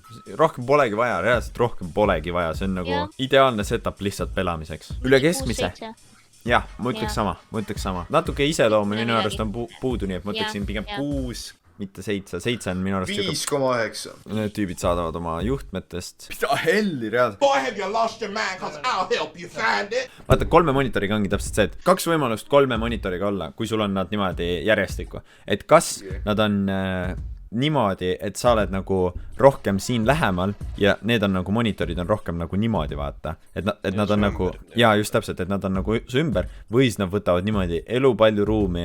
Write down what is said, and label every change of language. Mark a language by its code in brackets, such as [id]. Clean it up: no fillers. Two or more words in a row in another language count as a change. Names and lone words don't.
[et] Rohkem polegi vaja, reaalselt rohkem polegi vaja, see on nagu ideaalne setup lihtsalt pelamiseks. Üle keskmise. Jah, ma ütleks sama. Natuke iseloomu minu arust on puudu, nii et ma ütleksin pigem 6, mitte 7, 7 on minu arust 5,9. Need tüübid saadavad oma juhtmetest. Mida helli reaalselt? [en] Boy, have you lost your mind? Cause I'll help you find it. [et] Vaata, 3 monitoriga ongi täpselt see, et 2 võimalust 3 monitoriga olla, kui sul on nad niimoodi järjestikku. Et kas nad on niimoodi, et sa oled nagu rohkem siin lähemal ja need on nagu monitorid on rohkem nagu niimoodi, vaata. Et nad on nagu, jaa, just täpselt, et nad on nagu su ümber või siis nad võtavad niimoodi elu palju ruumi.